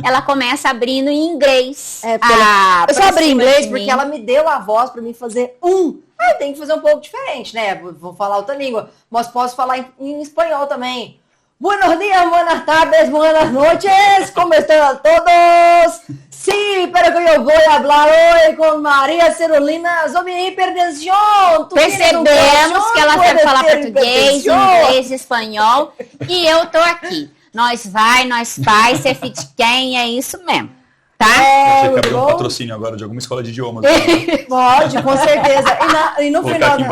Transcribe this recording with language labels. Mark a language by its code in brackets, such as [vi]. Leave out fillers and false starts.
[pt] Ela começa abrindo em inglês. Eu só abri em inglês porque ela me deu a voz pra mim fazer eu tenho que fazer um pouco diferente, né? Vou falar outra língua. Mas posso falar em espanhol também. [es] Buenos días, buenas tardes, buenas noches. ¿Cómo están todos? Sí, pero que yo voy a hablar hoy con Maria Cirulina sobre hipertensión. [pt] Percebemos que ela sabe falar português, inglês, espanhol. E eu tô aqui. Nós vai, nós faz, ser fit quem, é isso mesmo. Tá? Eu achei que abriu um patrocínio agora de alguma escola de idiomas. Pode, com certeza. E no final...